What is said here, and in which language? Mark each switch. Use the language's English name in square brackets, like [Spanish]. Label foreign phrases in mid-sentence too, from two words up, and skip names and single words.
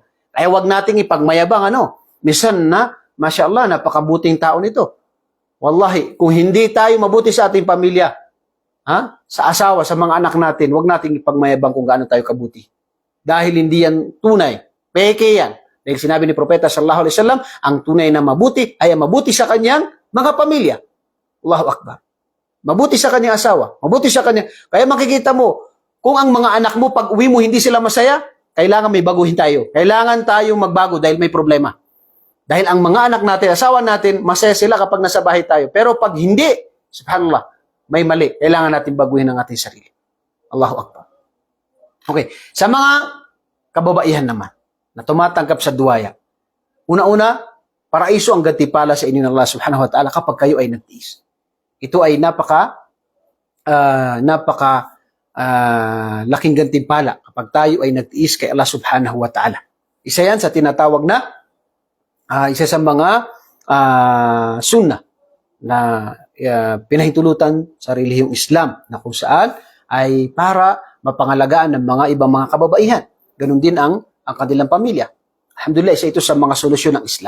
[Filipino] Kaya wag nating ipagmayabang Minsan [Arabic] ما شاء الله, [Filipino] napakabuting tao nito. Wallahi, kung hindi tayo mabuti sa ating pamilya, sa asawa, sa mga anak natin, wag nating ipagmayabang kung gaano tayo kabuti. Dahil hindi yan tunay. Peke yan. Dahil sinabi ni Propeta [Arabic] صلى الله عليه وسلم, [Filipino] ang tunay na mabuti ay mabuti sa kanyang mga pamilya. [Arabic] الله أكبر. [Filipino] Mabuti sa kanyang asawa. Mabuti sa kanyang... Kaya makikita mo, kung ang mga anak mo, pag uwi mo, hindi sila masaya, kailangan may baguhin tayo. Kailangan tayong magbago dahil may problema. Dahil ang mga anak natin, asawa natin, masaya sila kapag nasa bahay tayo. Pero pag hindi, subhanallah, may mali. Kailangan natin baguhin ang ating sarili. [Arabic] الله أكبر. [Filipino] Okay. Sa mga kababaihan naman, na tumatanggap sa duwaya, una-una, paraiso ang gantimpala sa inyo ng Allah [Arabic] سبحانه وتعالى [Filipino] kapag kayo ay nagtiis. Ito ay laking gantimpala kapag tayo ay nagtiis kay Allah [Arabic] سبحانه وتعالى. [Filipino] Isa yan sa tinatawag na isa sa mga sunnah na pinahintulutan sa relihiyong Islam na kung saan ay para mapangalagaan ng mga ibang mga kababaihan. Ganun din ang kanilang pamilya. Alhamdulillah, isa ito sa mga solusyon ng Islam.